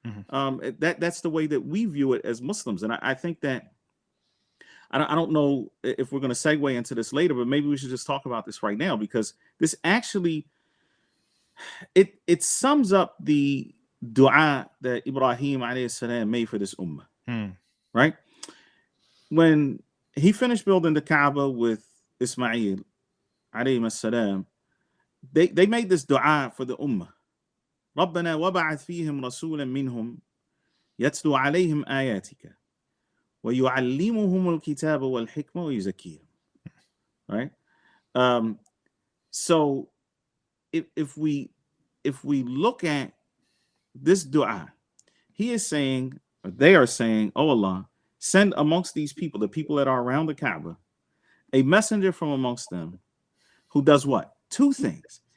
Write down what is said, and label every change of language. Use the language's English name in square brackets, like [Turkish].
[English] That's the way that we view it as Muslims. And I think that I don't know if we're going to segue into this later, but maybe we should just talk about this right now, because this actually it sums up the dua that Ibrahim alayhi salam made for this ummah. Right? When he finished building the Kaaba with Ismail alayhi salam, they made this dua for the ummah. [Arabic] ربنا وبعث فيهم رسولا منهم يتلو عليهم آياتك ويعلمهم الكتاب والحكمة ويزكيهم. [English] Right? So if we look at this dua, he is saying, or they are saying, oh Allah, send amongst these people, the people that are around the Kaaba, a messenger from amongst them who does what? Two things.